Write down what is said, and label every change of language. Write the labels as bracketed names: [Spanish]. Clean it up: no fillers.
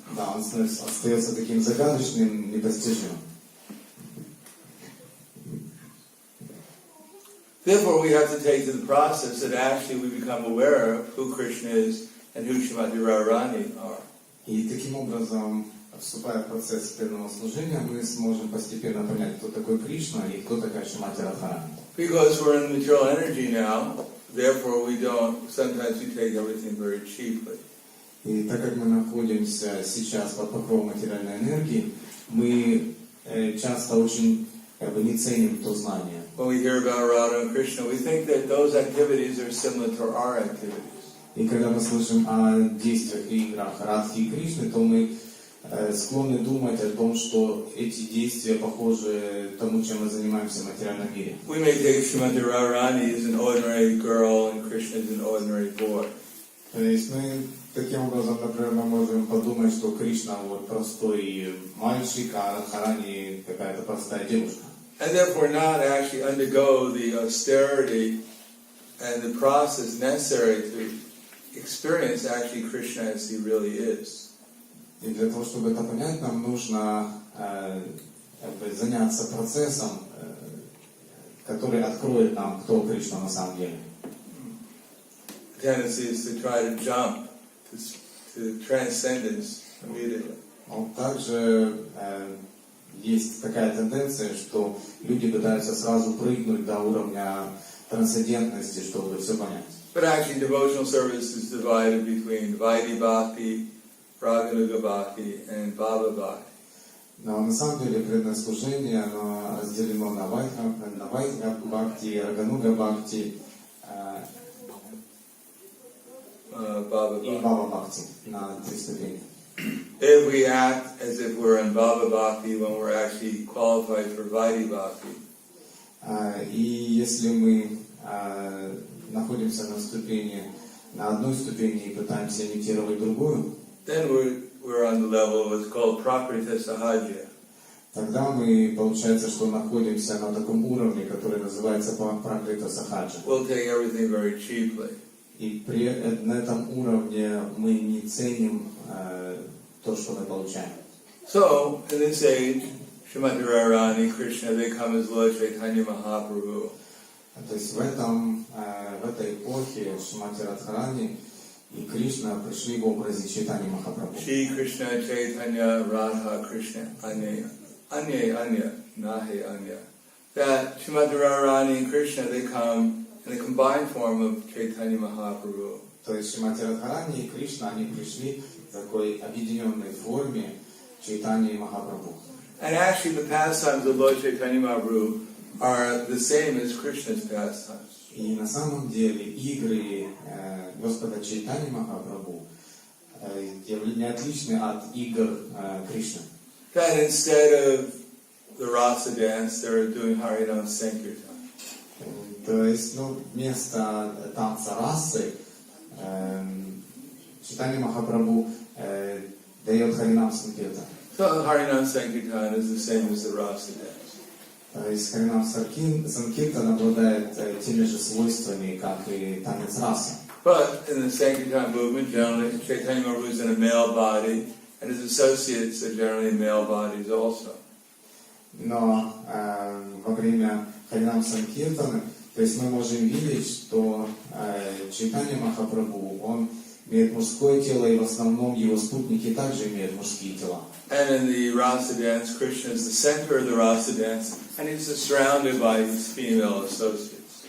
[Russian] Да, он остается таким загадочным, непостижимым. [English] Therefore, we have to take to the process that actually we become aware of who Krishna is and who Srimati Radharani are. [Russian] И таким образом, вступая в процесс преданного служения, мы сможем постепенно понять, кто такой Кришна и кто такая Шримати Радхарани. [English] Because we're in material energy now, therefore sometimes we take everything very cheaply. [Russian] И так как мы находимся сейчас под покровом материальной энергии, мы часто очень не ценим то знание. [English] When we hear about Radha and Krishna, we think that those activities are similar to our activities. [Russian] И когда мы слышим о действиях и играх Радхи и Кришны, то мы склонны думать о том, что эти действия похожи тому, чем мы занимаемся в материальном мире. [English] We may take Srimati Radharani as an ordinary girl and Krishna as an ordinary boy. [Russian] То есть мы таким образом, например, мы можем подумать, что Кришна простой мальчик, а Радхарани какая-то простая девушка. [English] And therefore not actually undergo the austerity and the process necessary to experience actually Krishna as he really is. [Russian] И для того, чтобы это понять, нам нужно заняться процессом, который откроет нам, кто Кришна на самом деле. [English] The tendency is to try to jump to transcendence immediately. [Russian] Но также есть такая тенденция, что люди пытаются сразу прыгнуть до уровня трансцендентности, чтобы все понять. [English] But actually devotional service is divided between Vaidhi Bhakti, Raganuga Bhakti and Bhava Bhakti. [Russian] Но на самом деле преданное служение оно разделено на Вайдха Бхакти, Рагануга Бхакти и Бхава Бхакти на 3 ступени. [English] If we act as if we're in Bhava Bhakti when we're actually qualified for Vaidhi Bhakti, [Russian] И если мы находимся на одной ступени и пытаемся имитировать другую, [English] then we're on the level of what's called Prakrita Sahaja. [Russian] тогда мы, получается, что находимся на таком уровне, который называется Пракрита Сахаджа. [English] We'll take everything very cheaply. [Russian] И на этом уровне мы не ценим то, что мы получаем. [English] So, in this age, Srimati Radharani, Krishna, they come as Lord Chaitanya Mahaprabhu. [Russian] То есть в этой эпохе Шримати Радхарани и Кришна пришли в образе Чайтаньи Махапрабху. [Bangla] Shri Krishna Chaitanya Radha Krishna Anya Nahe Anya. [English] That Srimati Radharani and Krishna, they come in a combined form of Chaitanya Mahaprabhu. [Russian] То есть Шримати Радхарани и Кришна, они пришли в такой объединенной форме Чайтаньи Махапрабху. [English] And actually the pastimes of Lord Chaitanya Mahaprabhu are the same as Krishna's pastimes. [Russian] И на самом деле игры Господа Чайтаньи Махапрабху не отличны от игр Кришны. [English] That instead of the rasa dance, they're doing Harinam Sankirtan. [Russian] То есть, вместо танца расы Чайтанья Махапрабху дает Харинам Санкиртан. [English] So Harinam Sankirtan is the same as the rasa dance. [Russian] То есть Харинам Санкиртан обладает теми же свойствами, как и танец расы. [English] But in the Sankirtan movement, generally, Chaitanya Mahaprabhu is in a male body, and his associates are generally male bodies also. [Russian] Но во время Харинам Санкиртаны, то есть мы можем видеть, что Чайтанья Махапрабху, он имеет мужское тело, и в основном его спутники также имеют мужские тела. [English] And in the rasa dance, Krishna is the center of the rasa dance, and he's surrounded by his female associates.